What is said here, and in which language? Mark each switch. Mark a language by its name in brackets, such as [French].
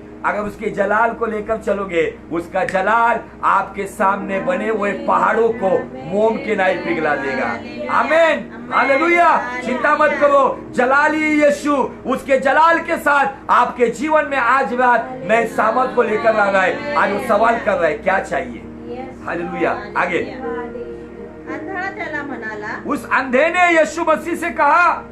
[Hindi] अगर उसके जलाल को लेकर चलोगे, उसका जलाल आपके सामने बने हुए पहाड़ों को मोम के नाई पिघला देगा। आमीन, हालेलुया। चिंता मत करो, जलाली यीशु उसके जलाल के साथ आपके जीवन में आज रात नए सामर्थ को लेकर आ रहा है। आज वो सवाल कर रहा है, क्या चाहिए? हालेलुया। [Marathi] आगे, अंधळा त्याला म्हणाला, [Hindi] उस अंधे ने यीशु मसीह से कहा,